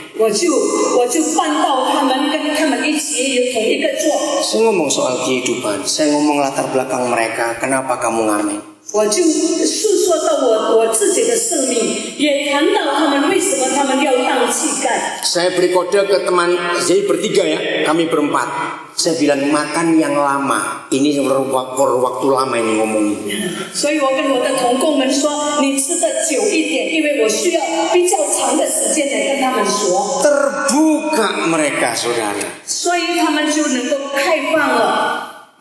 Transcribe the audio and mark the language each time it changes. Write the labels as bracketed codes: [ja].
[zh] 我就搬到他们跟他们一起有同一个座。 [id] Saya ngomong soal kehidupan, saya ngomong latar belakang mereka, kenapa kamu ngamen. [zh] 我就诉说到我自己的生命，也谈到他们为什么他们要当乞丐。 [id] Saya beri kode ke teman, jadi bertiga ya, kami berempat. Saya bilang makan yang lama, ini waktu lama ini ngomongin. [zh] 所以我跟我的同工们说，你吃的久一点，因为我需要比较长的时间来跟他们说。 [id] Terbuka mereka, saudara. [zh] 所以他们就能够开放了。